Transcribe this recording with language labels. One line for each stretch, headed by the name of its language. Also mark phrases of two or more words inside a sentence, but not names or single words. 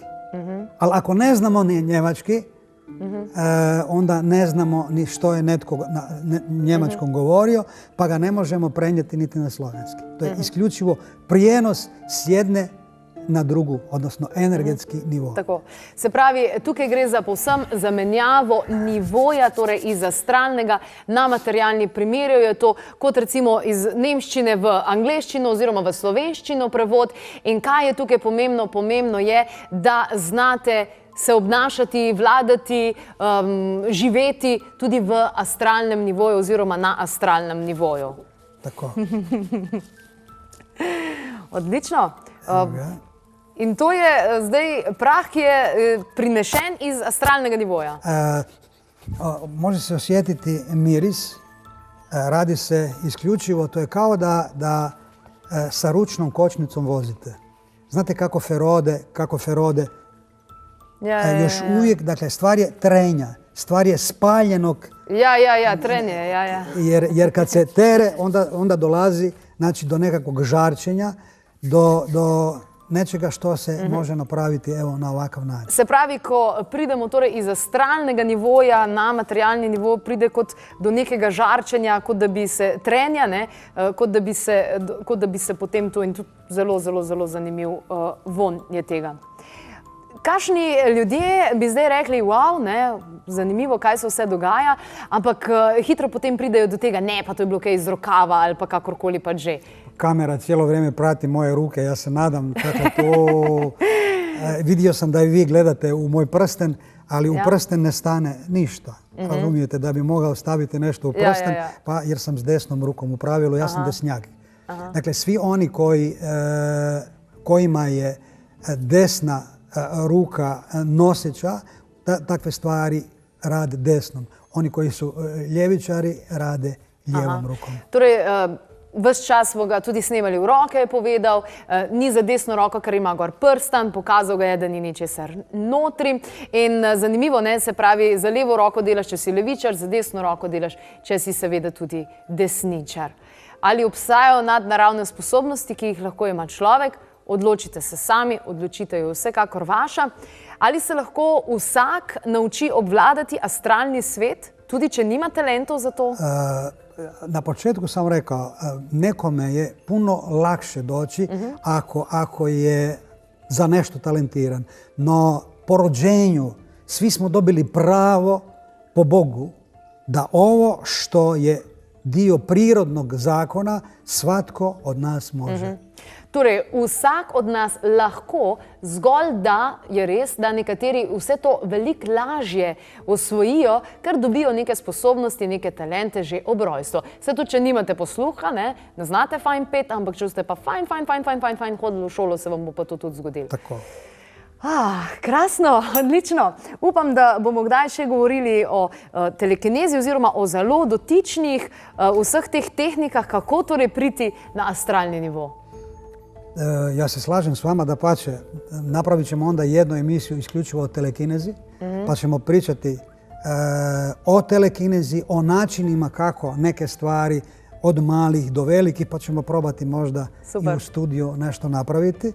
Croatian: Ali ako ne znamo ni njemački, onda ne znamo ni što je netko na njemačkom govorio, pa ga ne možemo prenijeti niti na slovenski. To je isključivo prijenos s jedne na drugu, odnosno energetski nivo.
Slovenian: Tako. Se pravi, tukaj gre za povsem zamenjavo nivoja, torej iz astralnega na materialni. Primerjal je to kot recimo iz nemščine v angleščino oziroma v slovenščino prevod. In kaj je tukaj pomembno? Pomembno je, da znate se obnašati, vladati, živeti tudi v astralnem nivoju oziroma na astralnem nivoju. Tako. Odlično. In to je zdaj prah, ki je prinešen iz astralnega nivoja.
Croatian: Može se osjetiti miris. Radi se isključivo, to je kao da sa ručnom kočnicom vozite. znate kako Ferode, još uvijek, dakle, stvar je trenja, stvar je spaljenog. Trenje, Jer kad se tere, onda dolazi, znači, do nekakvog žarčenja, do nečega što se može napraviti na ovakav način.
Slovenian: Se pravi, ko pridemo torej iz astralnega nivoja na materialni nivo, pride kot do nekega žarčenja, kot da bi se trenja, kot da bi se potem to, in tudi zelo zanimiv von je tega. Kakšni ljudje bi zdaj rekli, wow, zanimivo, kaj se vse dogaja, ampak hitro potem pridejo do tega, ne, pa to je bilo kaj iz rokava ali pa kakorkoli pa že.
Croatian: Kamera cijelo vrijeme prati moje ruke, ja se nadam kako to... Vidio sam da i vi gledate u moj prsten, ali u prsten ne stane ništa. Razumijete, da bi mogao staviti nešto u prsten, pa jer sam s desnom rukom u pravilu, ja sam desnjak. Dakle, svi oni kojima je desna ruka noseća, takve stvari rade desnom. Oni koji su ljevičari rade lijevom rukom.
Slovenian: Torej, ves čas smo ga tudi snemali v roke, je povedal, ni za desno roko, ker ima gor prstan, pokazal ga je, da ni ničesar notri. In zanimivo, se pravi, za levo roko delaš, če si levičar, za desno roko delaš, če si seveda tudi desničar. Ali obstajajo nadnaravne sposobnosti, ki jih lahko ima človek? Odločite se sami, odločitev je vsekakor vaša. Ali se lahko vsak nauči obvladati astralni svet, tudi če nima talentov za to?
Croatian: Na početku sam rekao, nekome je puno lakše doći ako je za nešto talentiran. No, po rođenju svi smo dobili pravo po Bogu da ovo što je dio prirodnog zakona svatko od nas može.
Slovenian: Torej, vsak od nas lahko, zgolj da je res, da nekateri vse to veliko lažje osvojijo, ker dobijo neke sposobnosti, neke talente že ob rojstvu. Saj tudi, če nimate posluha, ne znate fajn pet, ampak če ste pa fajn hodili v šolo, se vam bo pa to tudi zgodilo. Tako. Krasno, odlično. Upam, da bomo kdaj še govorili o telekinezi oziroma o zelo dotičnih vseh teh tehnikah, kako torej priti na astralni nivo.
Croatian: Ja se slažem s vama, dapače, napravit ćemo onda jednu emisiju isključivo o telekinezi, pa ćemo pričati o telekinezi, o načinima kako neke stvari od malih do velikih, pa ćemo probati možda i u studiju nešto napraviti.